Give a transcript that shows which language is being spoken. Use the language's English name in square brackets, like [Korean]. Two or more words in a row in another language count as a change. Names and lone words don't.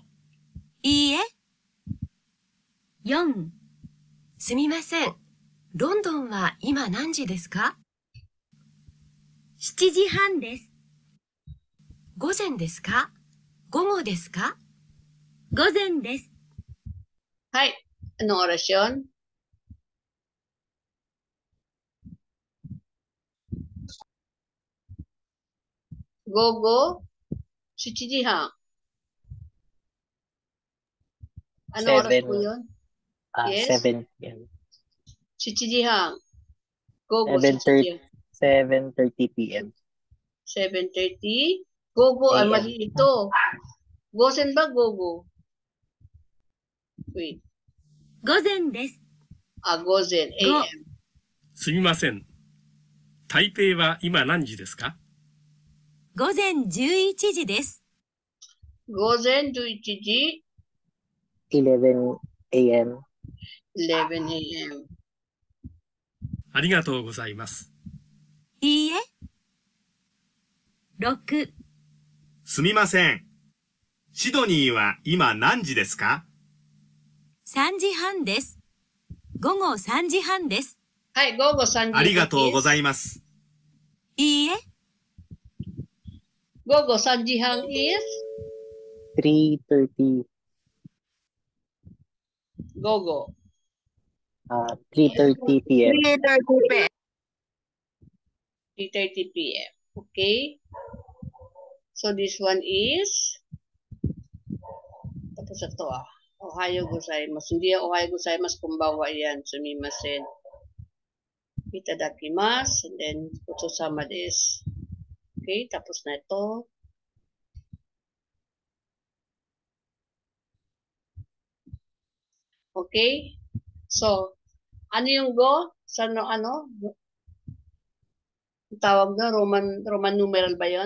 [Japanese] いいえ。4、すみません。ロンドンは今何時ですか？ 7時半です。午前ですか？午後ですか？午前です。はい, [Filipino] anong oras yun? [Japanese] Gogo, 7 時半. [Filipino] Anong oras po yun? [English] Yes? 7 p.m. [Japanese] 7 時半. Gogo, 7 [English] 7:30 7:30 p.m. [Japanese] 7:30. Gogo, [English] AM. [Filipino] mali ito. Gosen ba gogo? Wait. [Japanese] 午前です。 Gozen, AM. すみません。台北は今何時ですか？午前11時です。 Gozen, 11 時. [English] 11 a.m. 11 a.m. [Japanese] ありがとうございます。いいえ。6、すみません。シドニーは今何時ですか？ 3時半です。午後3時半です。はい、午後3時ありがとうございいます。いいえ。午後3時半 is? 3:30 午後. [English] 3:30 p.m. 3:30 p.m. Okay? So this one is? [Filipino] Tapos ito ah. [Japanese] おはようございます. [Filipino] Hindi yan [Japanese] おはようございます. [Filipino] Kumbawa yan. [Japanese] Sumimasen. Itadakimasu. [English] And then, [Japanese] ごちそうさまです. [Filipino] Okay? Tapos na ito. Okay? So, ano yung go? Sa ano? Tawag na Roman numeral ba 'yon?